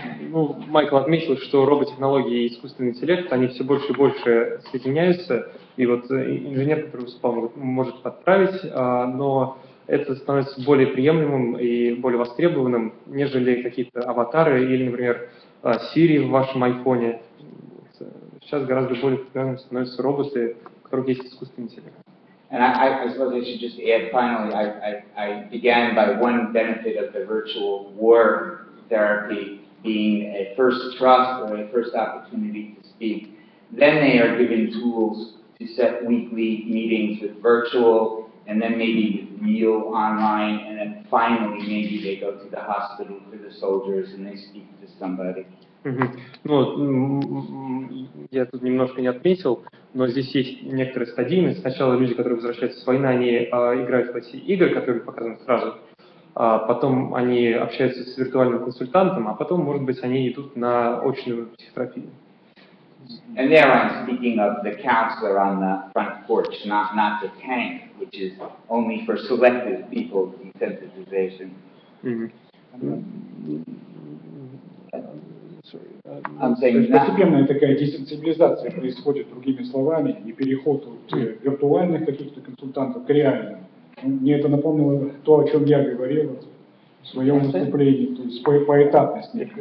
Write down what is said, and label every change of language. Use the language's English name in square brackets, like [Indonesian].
[Russian] Ну, Майкл отметил, что роботехнологии и искусственный интеллект, они все больше и больше соединяются, и вот инженер, который выступал, может подправить, но это становится более приемлемым и более востребованным, нежели какие-то аватары или, например, Siri в вашем айфоне. Сейчас гораздо более популярными становятся роботы, у которых есть искусственный интеллект. [English] And I suppose I should just add finally, I began by one benefit of the virtual war therapy being a first trust or a first opportunity to speak. Then they are given tools to set weekly meetings with virtual and then maybe with real online, and then finally maybe they go to the hospital for the soldiers and they speak to somebody. [Russian] Ну, я тут немножко не отметил, но здесь есть некоторая стадийность. Сначала люди, которые возвращаются с войны, они играют в эти игры, которые показаны сразу. Потом они общаются с виртуальным консультантом, а потом, может быть, они идут на очную психотерапию. [English] And there I'm speaking of the counselor on the front porch, not the tank, which is only for selective people desensitization. [Russian] Постепенная такая десенсибилизация происходит, другими словами, и переход от виртуальных каких-то консультантов к реальным. Мне это напомнило то, о чем я говорил в своем выступлении, то есть поэтапность.